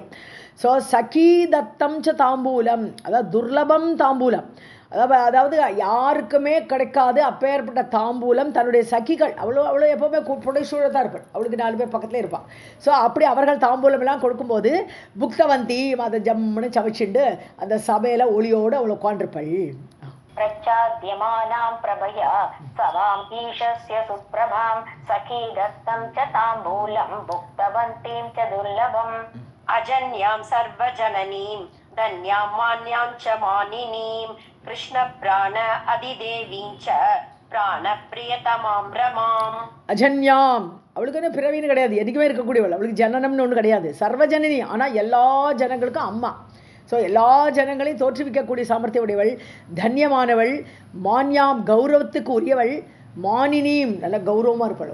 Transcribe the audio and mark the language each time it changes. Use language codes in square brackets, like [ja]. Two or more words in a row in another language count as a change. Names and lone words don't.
[ta] ஸோ [sa] सखीदत्तं च ताम्बूलं, [ta] அதாவது துர்லபம் தாம்பூலம், அதாவது யாருக்குமே கிடைக்காது அப்பேற்பட்ட தாம்பூலம் தன்னுடைய சகிகள். அவ்வளோ எப்போவுமே புடைசூழ தான் இருப்பாள், அவளுக்கு 4 பேர் பக்கத்தில் இருப்பாள். ஸோ அப்படி அவர்கள் தாம்பூலம் எல்லாம் கொடுக்கும்போது புக்தவந்தி அதை ஜம்முன்னு சமைச்சுண்டு அந்த சபையில் ஒளியோடு அவளை உட்காண்டிருப்பாள். [sa] प्रचाद्यमानां प्रभया सवां ईशस्य सुप्रभां सखीदत्तं च ताम्बूलं भुक्तवन्तीं च दुर्लभम् अजन्यां सर्वजननीं धन्यां मान्यां च मानिनीं कृष्णप्राण अधिदेवीं च प्राणप्रियतमां रमाम्. [ta] அஜன்யாம், அவளுக்கு என்ன பிறவின்னு கிடையாது, எதுக்குமே இருக்கக்கூடியவள், அவளுக்கு ஜனனம்னு ஒன்று கிடையாது. சர்வஜனனி, ஆனால் எல்லா ஜனங்களுக்கும் அம்மா. ஸோ எல்லா ஜனங்களையும் தோற்றுவிக்கக்கூடிய சாமர்த்தியம் உடையவள், தன்யமானவள், மான்யாம் கௌரவத்துக்கு உரியவள், மானினியும் நல்ல கௌரவமாக இருப்பாள்.